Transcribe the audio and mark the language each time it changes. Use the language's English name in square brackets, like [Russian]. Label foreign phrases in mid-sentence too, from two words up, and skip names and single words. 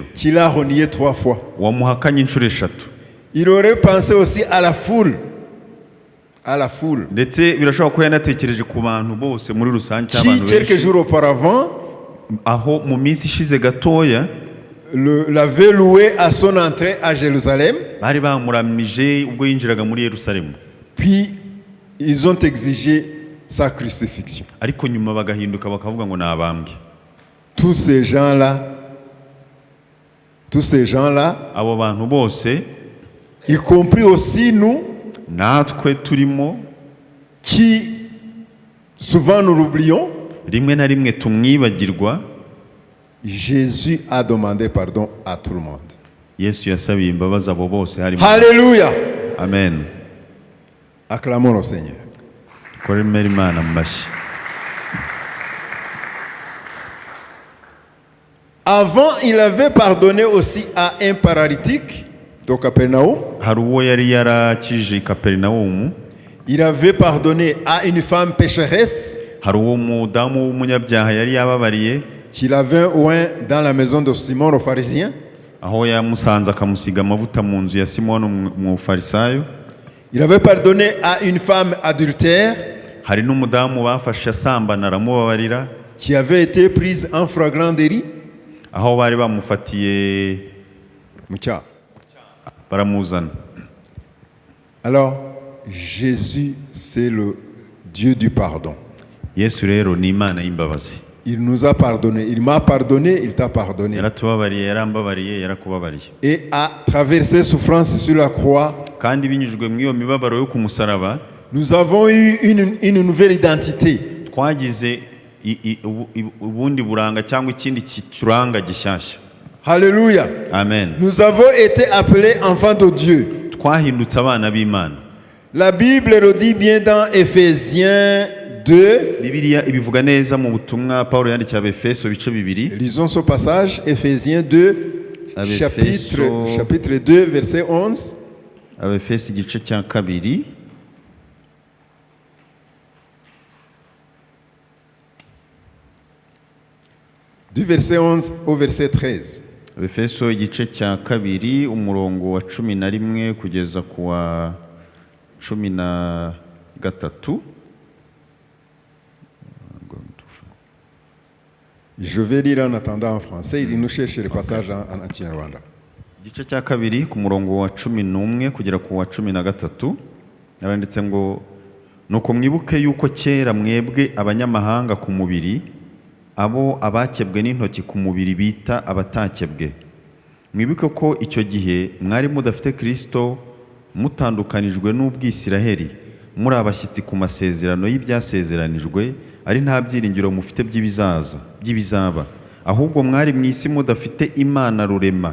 [French] qui l'a renié 3 fois. [Kinyarwanda] wamuhakanye inshuro eshatu. [French] Il aurait pensé aussi à la foule. À la foule. [Kinyarwanda] Ndetse birashoboka ko yanatekereje ku bantu bose muri rusange cy'abantu [French] qui quelques jours auparavant [Kinyarwanda] aho mu minsi ishize gatoya [French] l'avait loué à son entrée à Jérusalem. [Kinyarwanda] bari bamuramije ubwo yinjiraga muri Yerusalemu. [French] Puis ils ont exigé sa crucifixion. [Kinyarwanda] Ariko nyuma bagahinduka bakavuga ngo nabambwe. [French] Tous ces gens-là, [Kinyarwanda] abo bantu bose, [French] y compris aussi nous, [Kinyarwanda] natwe turimo, [French] qui souvent nous l'oublions, [Kinyarwanda] rimwe na rimwe tumwibagirwa. [French] Jésus a demandé pardon à tout le monde. [Kinyarwanda] Yesu yasabiye imbabazi abo bose harimo. [French] Alléluia. Amen. Acclamons le Seigneur. [Kinyarwanda] Koremera Imana mu mashyi. [French] Avant, il avait pardonné aussi à un paralytique de Capernaum. [Kinyarwanda] Hari uwo yari yarakije Kaperinawumu. [French] Il avait pardonné à une femme pécheresse. [Kinyarwanda] Hari uwo mudamu w'umunyabyaha yari yababariye. [French] Qu'il avait oint dans la maison de Simon le pharisien. [Kinyarwanda] Aho yamusanze akamusiga amavuta mu nzu ya Simoni umufarisayo. [French] Il avait pardonné à une femme adultère. [Kinyarwanda] Hari n'umudamu bafashe asambana aramubabarira. [French] Qui avait été prise en flagrant délit. [Kinyarwanda] Aho bari bamufatiye mu cyaha baramuzana. [French] Alors Jésus c'est le Dieu du pardon. [Kinyarwanda] Yesu rero ni Imana y'imbabazi. [French] Il nous a pardonné, il m'a pardonné, il t'a pardonné. [Kinyarwanda] Yaratubabariye, yarambabariye, yarakubabariye. [French] Et à travers ses souffrances sur la croix, [Kinyarwanda] kandi binyujwe mu iyo mibabaro yo ku musaraba, [French] nous avons eu une nouvelle identité. [Kinyarwanda] Twagize ubundi buranga cyangwa ikindi kituranga gishyashya. [French] Alléluia. Amen. Nous avons été appelés enfants de Dieu. [Kinyarwanda] Twahindutse abana b'Imana. [French] La Bible le dit bien dans Ephésiens 2. [Kinyarwanda] Bibiliya ibivuga neza mu butumwa Paulo yandikiye Abefeso bice bibiri. [French] Lisons ce passage, Ephésiens 2, chapitre 2, verset 11. [Kinyarwanda] Abefeso igice cya kabiri. [French] Du verset 11 au verset 13. [Kinyarwanda] Abefeso igice cya kabiri umurongo wa 11 kugeza ku wa 13. [French] Je vais lire en attendant en français, il nous cherche le passage en Kinyarwanda. [Kinyarwanda] Igice cya kabiri ku murongo wa 11 kugera ku wa 13 aranditse ngo nuko mwibuke yuko kera mwebwe abanyamahanga ku mubiri abo abakebwe n'intoki ku mubiri bita abatakebwe. Mwibuke ko icyo gihe mwari mudafite Kristo, mutandukanijwe n'ubwisiraheli, muri abashyitsi ku masezerano y'ibyasezeranijwe, ari nta byiringiro mufite by'ibizaba, ahubwo mwari mu isi mudafite Imana rurema.